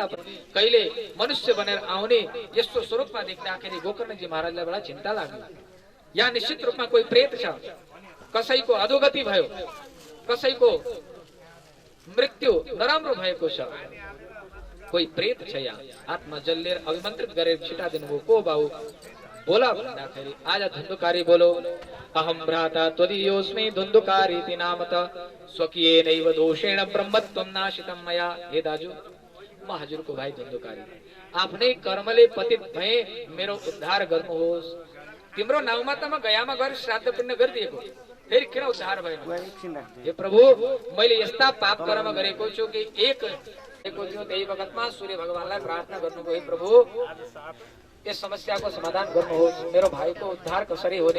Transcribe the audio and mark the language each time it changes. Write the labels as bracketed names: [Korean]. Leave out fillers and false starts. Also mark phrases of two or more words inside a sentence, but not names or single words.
[Nepali] कहिले मनुष्य बनेर आउने यस्तो स्वरूपमा देख्दाखेरि गोकर्णजी महाराजलाई बडा चिन्ता लाग्यो यहाँ निश्चित रूपमा कोही प्रेत छ कसैको अधोगति भयो कसैको मृत्यु नराम्रो भएको छ कोही प्रेत छ यहाँ आत्मा जल्लेर अभिमन्त्रित गरेर छिटा दिनुभयो को बाउ बोला भन्दाखेरि आज धुन्धुकारी बोलो [Sanskrit] अहम भ्राता त्वदीयोस्मि धुन्धुकारीति नामत स्वकीयेनैव दोषेण ब्रह्मत्वं नाशितं मया। [Nepali] हे दाजु म हजुरको भाइ धुन्धुकारी, आफ्नै कर्मले पतित भए मेरो उद्धार गर्नुहोस्। तिम्रो नाउँमा त म गयामा गएर श्राद्ध पुण्य गरिदिएको, फेरि किन उद्धार भएन? हे प्रभु मैले यस्ता पाप कर्म गरेको छु कि एक थियो, त्यही वखतमा सूर्य भगवानलाई प्रार्थना गर्नुभयो, हे प्रभु यस समस्याको समाधान गर्नुहोस्, मेरो भाइको उद्धार कसरी हुने?